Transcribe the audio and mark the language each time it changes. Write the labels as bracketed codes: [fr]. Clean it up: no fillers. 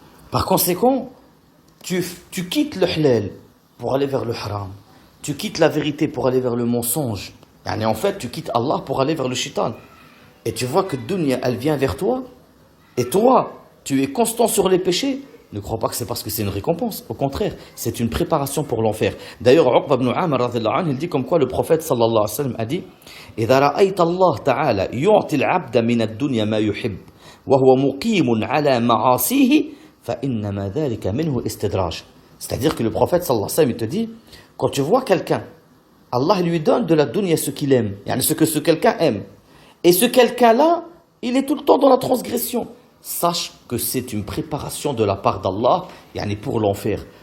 [fr] Par conséquent, tu quittes le halal pour aller vers le haram. Tu quittes la vérité pour aller vers le mensonge. Et en fait, tu quittes Allah pour aller vers le shaitan. Et tu vois que dunya, elle vient vers toi. Et toi, tu es constant sur les péchés. Ne crois pas que c'est parce que c'est une récompense. Au contraire, c'est une préparation pour l'enfer. D'ailleurs, Uqba ibn Amr, il dit comme quoi le prophète sallallahu alayhi wa sallam a dit [ar] إِذَا رَأَيْتَ اللَّهَ تَعَالَى يُعْطِ الْعَبْدَ مِنَ الدُّنْيَا مَا يُحِبُّ وَهُوَ مُقِيمٌ عَلَى مَعَاصِيهِ فَإِنَّمَا ذَلِكَ مِنْهُ إِسْتِدْرَاجٌ. [fr] C'est-à-dire que le prophète sallallahu alayhi wa sallam il te dit, quand tu vois quelqu'un, Allah lui donne de la dunya ce qu'il aime, ce que ce quelqu'un aime. Et ce quelqu'un-là, il est tout le temps dans la transgression. Sache que c'est une préparation de la part d'Allah, pour l'enfer.